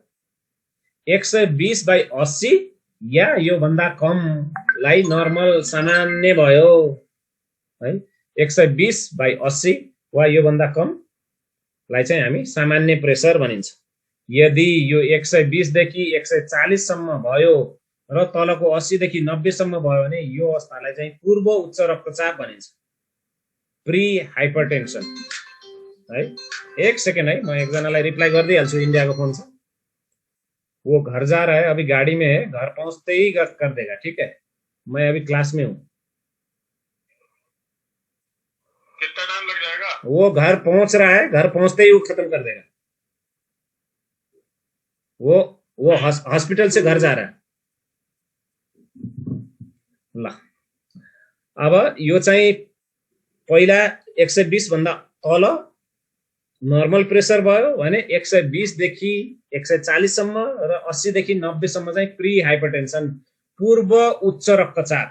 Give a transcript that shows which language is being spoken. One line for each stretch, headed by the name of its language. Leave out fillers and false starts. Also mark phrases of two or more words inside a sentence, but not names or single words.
Nepali: 120/80 या यो भन्दा कम लाई नर्मल सामान्य भयो है। 120/80 वा यो भन्दा कम लाई चाहिँ हामी सामान्य प्रेसर भनिन्छ। यदि यो 120 देखि 140 सम्म भयो र तलको 80 देखि 90 सम्म भयो भने यो अवस्थालाई चाहिँ पूर्व उच्च रक्तचाप भनिन्छ,
English: pre hypertension है।
Hindi: एक सेकेंड है, मैं एक जनालाई रिप्लाई कर दिहाल्छु। इंडिया को फोन से, वो घर जा रहा है, अभी गाड़ी में है, घर पहुंचते ही कर देगा, ठीक है। मैं अभी क्लास में हूँ। कितना टाइम लग जाएगा? वो घर पहुंच रहा है, घर पहुंचते ही वो खत्म कर देगा। वो हॉस्पिटल से घर जा रहा है।
Nepali: ल अब यो चाहिँ पहिला 120 भन्दा तल
English: normal pressure
Nepali: भयो भने 120 देखि 140 सम्म र 80 देखि 90 सम्म चाहिँ
English: pre hypertension,
Nepali: पूर्व उच्च रक्तचाप।